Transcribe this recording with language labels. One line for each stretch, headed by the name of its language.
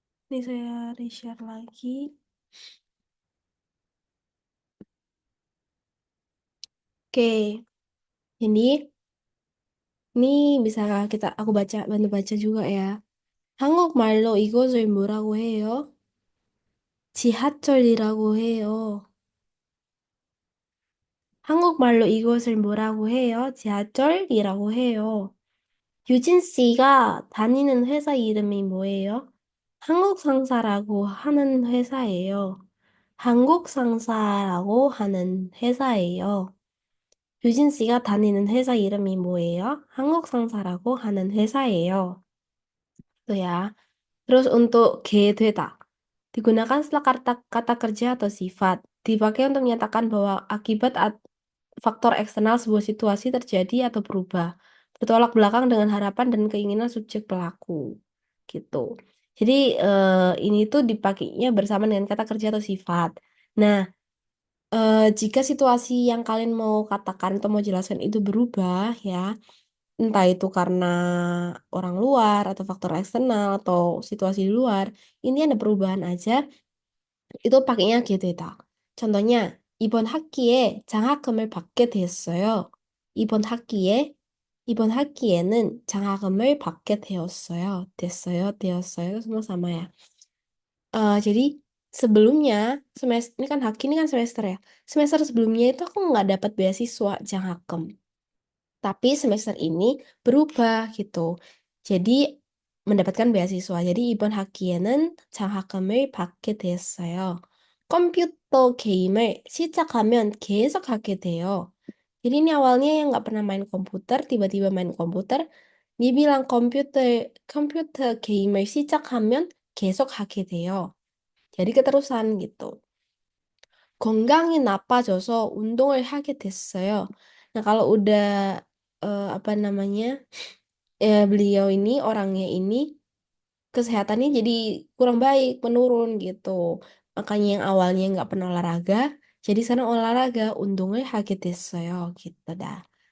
Indonesian: Ini saya reshare lagi. Oke, jadi ini bisa aku bantu baca juga ya.
Korean: 한국말로 이것을 뭐라고 해요? 지하철이라고 해요. 한국말로 이것을 뭐라고 해요? 지하철이라고 해요. 유진 씨가 다니는 회사 이름이 뭐예요? 한국 상사라고 하는 회사예요. 한국 상사라고 하는 회사예요. 유진 씨가 다니는 회사 이름이 뭐예요? 한국 상사라고 하는 회사예요.
Indonesian: Tuh ya. Terus untuk G-되다. Digunakan setelah kata kerja atau sifat. Dipakai untuk menyatakan bahwa akibat faktor eksternal sebuah situasi terjadi atau berubah. Bertolak belakang dengan harapan dan keinginan subjek pelaku. Gitu. Jadi ini tuh dipakainya bersama dengan kata kerja atau sifat. Nah, jika situasi yang kalian mau katakan atau mau jelaskan itu berubah ya, entah itu karena orang luar atau faktor eksternal atau situasi di luar, ini ada perubahan aja, itu pakainya gitu ya.
Korean: Contohnya, 이번 학기에 장학금을 받게 됐어요. 이번 학기에, 이번 학기에는 장학금을 받게 되었어요. 됐어요, 되었어요.
Indonesian: Itu semua sama ya. Jadi sebelumnya, semester ini kan Haki ini kan semester ya. Semester sebelumnya itu aku nggak dapat beasiswa Jangakem. Tapi semester ini berubah gitu. Jadi mendapatkan beasiswa.
Korean: Jadi 이번 학기에는 장학금을 받게 되었어요. 컴퓨터 게임을 시작하면 계속 하게 돼요.
Indonesian: Jadi ini awalnya yang nggak pernah main komputer, tiba-tiba main komputer. Dia bilang
Korean: 컴퓨터 게임을 시작하면 계속 하게 돼요.
Indonesian: Jadi keterusan gitu.
Korean: 건강이 나빠져서 운동을 하게 됐어요.
Indonesian: Nah, kalau udah apa namanya? Beliau ini orangnya ini kesehatannya jadi kurang baik, menurun gitu. Makanya yang awalnya nggak pernah olahraga, jadi sekarang olahraga,
Korean: 운동을 하게 됐어요.
Indonesian: Gitu dah.